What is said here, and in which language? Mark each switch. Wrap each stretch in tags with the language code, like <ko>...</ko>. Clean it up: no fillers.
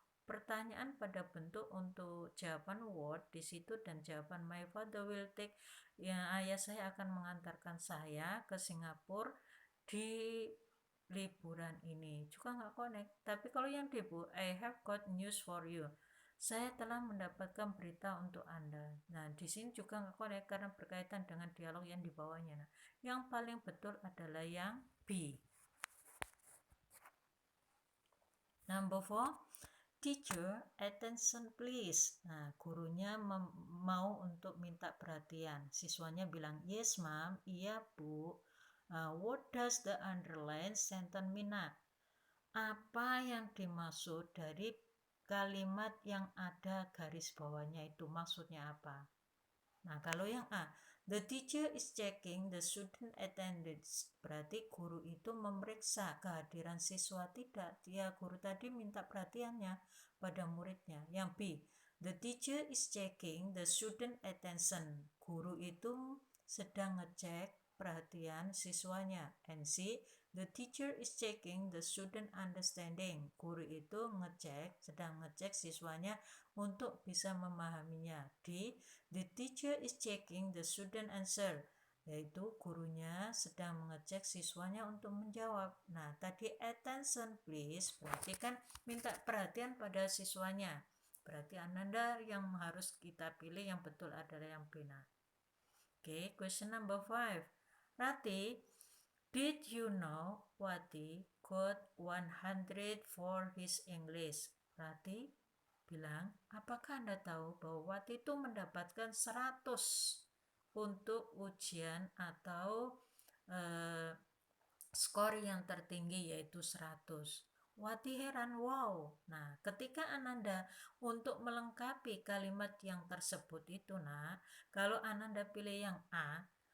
<id>Pertanyaan pada bentuk untuk jawaban what di situ dan jawaban</id> <en>my father will take,</en> <id>ya ayah saya akan mengantarkan saya ke Singapura di liburan ini juga nggak connect. Tapi kalau yang Debu,</id> <en>I have got news for you,</en> <id>saya telah mendapatkan berita untuk Anda. Nah, di sini juga nggak connect karena berkaitan dengan dialog yang di bawahnya. Nah, yang paling betul adalah yang B.</id> <en>Number 4, teacher, attention please.</en> <id>Nah, gurunya mau untuk minta perhatian. Siswanya bilang,</id> <en>yes ma'am,</en> <id>iya bu.</id> <en>What does the underline sentence mean?</en> <id>Apa yang dimaksud dari kalimat yang ada garis bawahnya itu maksudnya apa? Nah, kalau yang A,</id> <en>the teacher is checking the student attendance.</en> <id>Berarti guru itu memeriksa kehadiran siswa tidak. Ya, guru tadi minta perhatiannya pada muridnya. Yang B,</id> <en>the teacher is checking the student attention.</en> <id>Guru itu sedang ngecek perhatian siswanya.</id> <en>And C, the teacher is checking the student understanding.</en> <id>Guru itu sedang ngecek siswanya untuk bisa memahaminya.</id> <en>D, the teacher is checking the student answer.</en> <id>Yaitu gurunya sedang mengecek siswanya untuk menjawab. Nah, tadi</id> <en>attention please</en> <id>berarti kan minta perhatian pada siswanya. Berarti Ananda yang harus kita pilih yang betul adalah yang benar.</id> <en>Oke, question number 5. Rati, did you know Wati got 100 for his English?</en> <id>Rati bilang, apakah Anda tahu bahwa Wati itu mendapatkan 100 untuk ujian atau skor yang tertinggi yaitu 100. Wati heran, wow. Nah, ketika Ananda untuk melengkapi kalimat yang tersebut itu, nah, kalau Ananda pilih yang A,</id>